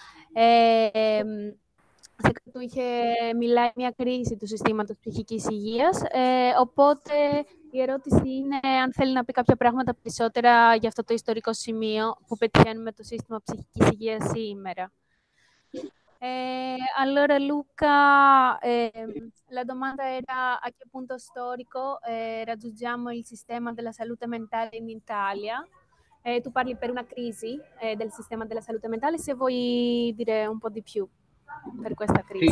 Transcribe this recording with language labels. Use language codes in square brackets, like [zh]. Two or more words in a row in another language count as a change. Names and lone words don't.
[el] Σε κάτι που μιλάει μια κρίση του συστήματος ψυχικής υγείας, οπότε η ερώτηση είναι αν θέλει να πει κάποια πράγματα περισσότερα για αυτό το ιστορικό σημείο που πετυχαίνουμε το σύστημα ψυχικής υγείας σήμερα. [it] Allora Luca, la domanda era a che punto storico raggiungiamo il sistema della salute mentale in Italia. Tu parli per una crisi del sistema della salute mentale, se vuoi dire un po' di più per questa crisi.